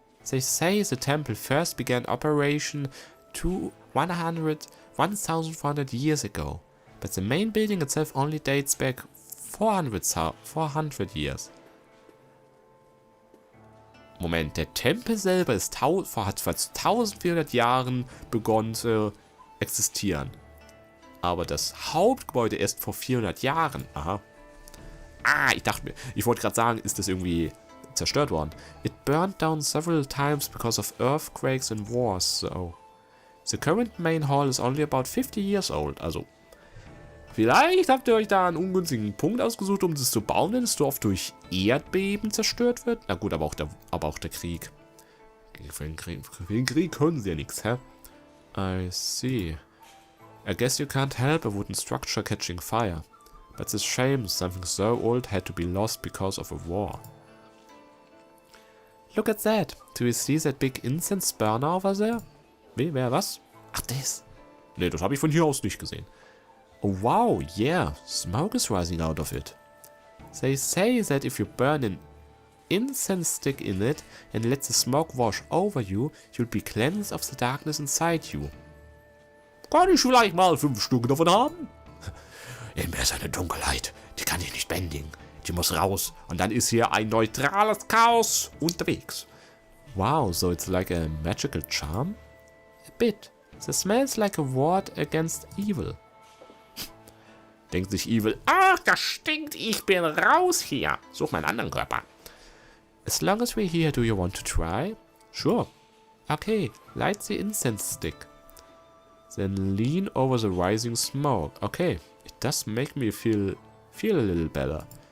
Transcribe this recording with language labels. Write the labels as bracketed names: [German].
[English] They say the temple first began operation 1,400 years ago. But the main building itself only dates back 400 years. [German] Moment, der Tempel selber ist hat vor 1400 Jahren begonnen zu existieren. Aber das Hauptgebäude erst vor 400 Jahren. Aha. Ich wollte gerade sagen, ist das irgendwie zerstört worden. [English] It burned down several times because of earthquakes and wars, so. The current main hall is only about 50 years old. [German] Also, vielleicht habt ihr euch da einen ungünstigen Punkt ausgesucht, um das zu bauen, wenn das Dorf durch Erdbeben zerstört wird. Na gut, aber auch der Krieg. Für den Krieg können sie ja nichts, hä? [English] I see. I guess you can't help a wooden structure catching fire. But it's a shame something so old had to be lost because of a war. Look at that. Do you see that big incense burner over there? [German] Wer, was? Ach, das. Ne, das habe ich von hier aus nicht gesehen. [English] Oh, wow, yeah. Smoke is rising out of it. They say that if you burn an incense stick in it and let the smoke wash over you, you'll be cleansed of the darkness inside you. [German] Kann ich vielleicht mal 5 Stück davon haben? In mir ist eine Dunkelheit. Die kann ich nicht bändigen. Die muss raus. Und dann ist hier ein neutrales Chaos unterwegs. [English] Wow, so it's like a magical charm? A bit. This smells like a ward against evil. [German] Denkt sich Evil, ach, das stinkt, ich bin raus hier. Such meinen anderen Körper. [English] As long as we're here, do you want to try? Sure. Okay, light the incense stick. Then lean over the rising smoke. Okay, it does make me feel a little better.